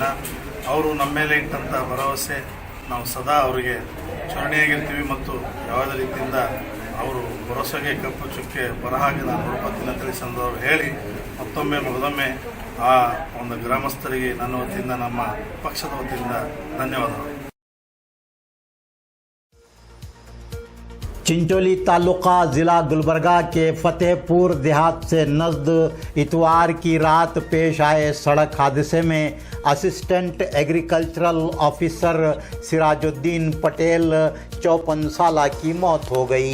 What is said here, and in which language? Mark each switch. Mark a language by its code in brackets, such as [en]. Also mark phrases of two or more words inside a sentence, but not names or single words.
[kn] ಅವರು ನಮ್ಮ ಮೇಲೆ ಇಟ್ಟಂಥ ಭರವಸೆ ನಾವು ಸದಾ ಅವರಿಗೆ ಚುರುಣಿಯಾಗಿರ್ತೀವಿ ಮತ್ತು ಯಾವುದೇ ರೀತಿಯಿಂದ ಅವರು ಭರವಸೆಗೆ ಕಪ್ಪು ಚುಕ್ಕೆ ಬರಹಾಗೆ ನಾನು ರೂಪತ್ತಿನ ತಿಳಿಸಂದವರು ಹೇಳಿ ಮತ್ತೊಮ್ಮೆ ಮಗದೊಮ್ಮೆ ಆ ಒಂದು ಗ್ರಾಮಸ್ಥರಿಗೆ ನನ್ನ ವತಿಯಿಂದ ನಮ್ಮ ಪಕ್ಷದ ವತಿಯಿಂದ ಧನ್ಯವಾದಗಳು. [ur] چنچولی تعلقہ ضلع گلبرگہ کے فتح پور دیہات سے نزد اتوار کی رات پیش آئے سڑک حادثے میں [en] assistant agricultural officer [ur] سراج الدین پٹیل 54 سال کی موت ہو گئی.